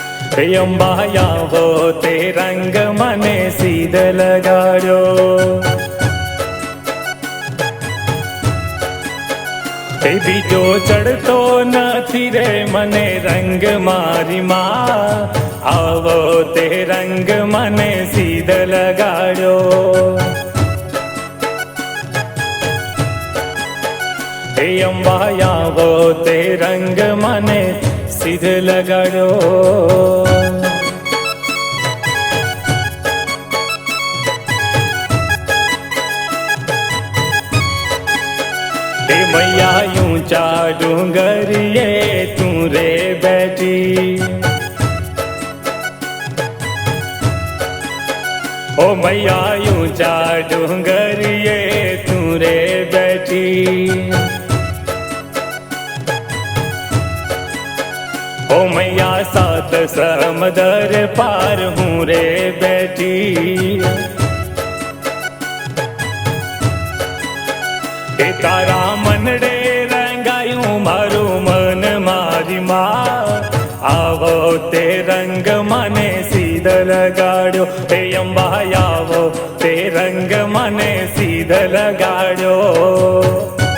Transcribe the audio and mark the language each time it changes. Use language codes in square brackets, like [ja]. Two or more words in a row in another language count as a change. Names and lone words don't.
[gu] હે અંબા આવો તે રંગ મને સીધ લગાડ્યો, એ બીજો ચડતો નથી રે મને રંગ મારી માં, આવો તે રંગ મને સીધ લગાડ્યો. હે અંબા આવો તે રંગ મને સીધ લગાડ્યો. [hi] हे मैया ऊंचा डूंगरिए तू रे बैठी, ओ मैया ऊंचा डूंगरिए तू रे बैठी, ओ मैया सात समंदर पार हूँ रे बैठी, [gu] એ તારા મનડે રંગાયું મારું મન મારી માં, આવો તે રંગ મને સીધ લગાડ્યો. હે અંબા આવો તે રંગ મને સીધ લગાડ્યો.